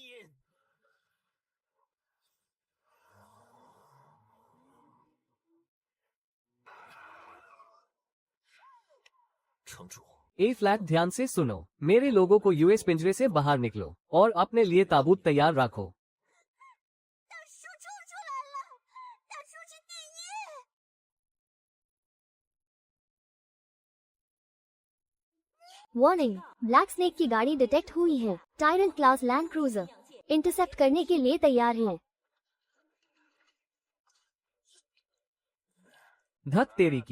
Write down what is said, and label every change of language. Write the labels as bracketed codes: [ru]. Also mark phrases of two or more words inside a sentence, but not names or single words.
[zh] 城主， [hi] ए फ्लैट ध्यान से सुनो। मेरे लोगों को यूएस पिंजरे से बाहर निकलो और अपने लिए ताबूत तैयार रखो। [zh] 大叔冲出来了！大叔是第一！ [hi] वार्निंग, ब्लैक स्नेक की गाड़ी डिटेक्ट हुई है। [en] tyrant class land cruiser [hi] इंटरसेप्ट करने के लिए तैयार है। धत तेरी की।